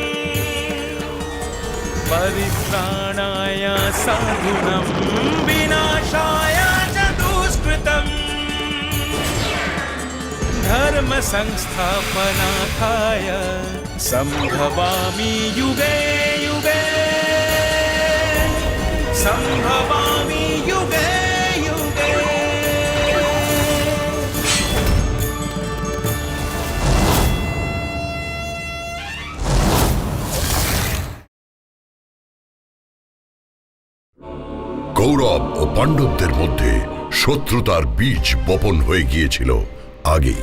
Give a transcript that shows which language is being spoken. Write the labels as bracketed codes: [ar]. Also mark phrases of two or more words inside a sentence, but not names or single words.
[sa] परित्राणाय साधूनां विनाशाय च दुष्कृतम् धर्म संस्थापनार्थाय संभवामि युगे युगे संभवामि युगे युगे। [bn] কৌরব ও পাণ্ডবদের মধ্যে শত্রুতার বীজ বপন হয়ে গিয়েছিল আগেই।